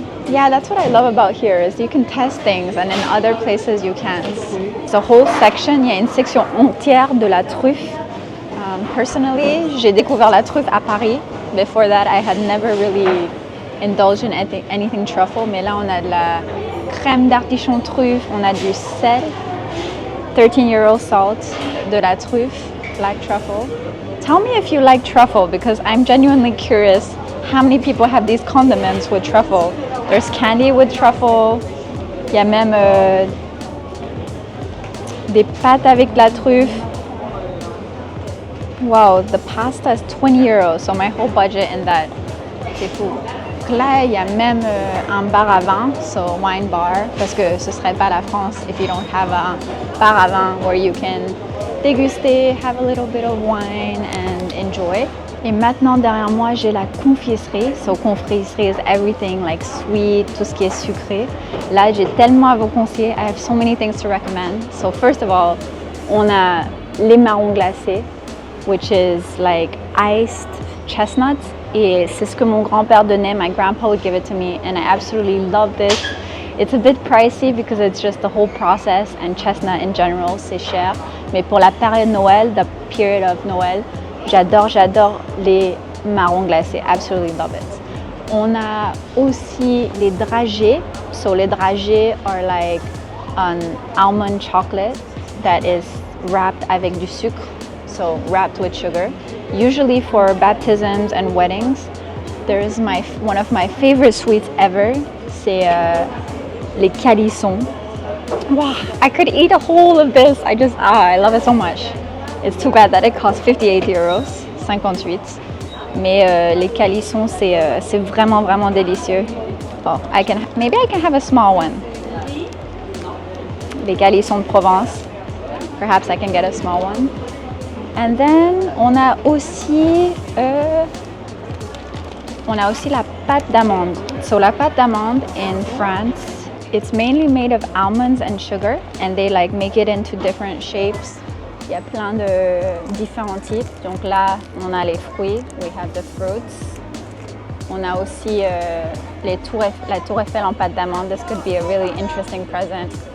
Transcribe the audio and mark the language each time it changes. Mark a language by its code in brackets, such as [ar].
[en] Yeah, that's what I love about here is you can test things and in other places you can't. It's a whole section, [fr] il y a une section entière de la truffe. Personally, j'ai découvert la truffe à Paris. [en] Before that, I had never really indulged in anything truffle. [fr] Mais là, on a de la crème d'artichaut truffe, on a du sel, [en] 13-year-old salt, [fr] de la truffe, [en] black truffle. Tell me if you like truffle because I'm genuinely curious how many people have these condiments with truffle. There's candy with truffle. [fr] Il y a même des pâtes avec de la truffe. [en] Wow, the pasta is 20 euros, so my whole budget in that. [fr] C'est fou. Donc là, il y a même un bar à vin, [en] so wine bar, [fr] parce que ce serait pas la France [en] if you don't have a bar à vin where you can [fr] déguster, [en] have a little bit of wine and enjoy. [fr] Et maintenant, derrière moi, j'ai la confiserie. [en] So confiserie is everything like sweet, [fr] tout ce qui est sucré. Là, j'ai tellement à vous conseiller. [en] I have so many things to recommend. So first of all, [fr] on a les marrons glacés, [en] which is like iced chestnuts. [fr] Et c'est ce que mon grand-père donnait. [en] My grandpa would give it to me, and I absolutely love this. It's a bit pricey because it's just the whole process, and chestnut in general, [fr] c'est cher. Mais pour la période Noël, [en] the period of Noël, [fr] j'adore les marrons glacés. [en] Absolutely love it. [fr] On a aussi les dragées. [en] So les dragées are like an almond chocolate that is wrapped [fr] avec du sucre. [en] So wrapped with sugar. Usually for baptisms and weddings. There's one of my favorite sweets ever. [fr] C'est les calissons. [en] Wow, I could eat a whole of this. I love it so much. It's too bad that it costs 58 euros, 58. [fr] Mais les calissons, c'est vraiment délicieux. [en] Oh, maybe I can have a small one. [fr] Les calissons de Provence. [en] Perhaps I can get a small one. And then, [fr] on a aussi la pâte d'amande. [en] So la pâte d'amande in France, it's mainly made of almonds and sugar, and they like make it into different shapes. [fr] Il y a plein de différents types. Donc là, on a les fruits. [en] We have the fruits. [fr] On a aussi la tour Eiffel en pâte d'amande. [en] This could be a really interesting present.